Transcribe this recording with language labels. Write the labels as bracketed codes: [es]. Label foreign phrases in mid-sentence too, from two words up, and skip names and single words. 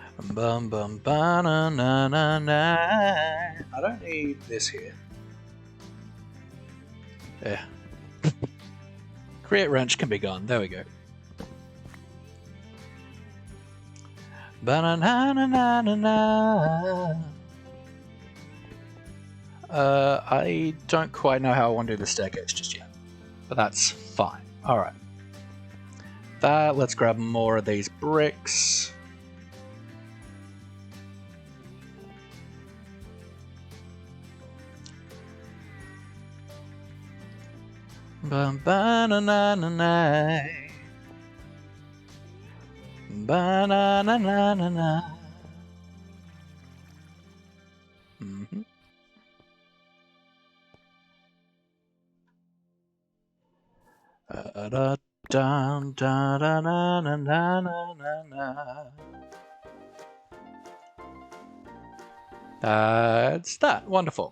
[en] bum bum ba na na na na. I don't need this here. Yeah. Create wrench can be gone. There we go. Ba na na na na na na. I don't quite know how I want to do the staircase just yet, but that's fine. All right. Let's grab more of these bricks. Ba-na-na-na-na. Ba-na-na-na-na-na. Mm-hmm. That's that. Wonderful.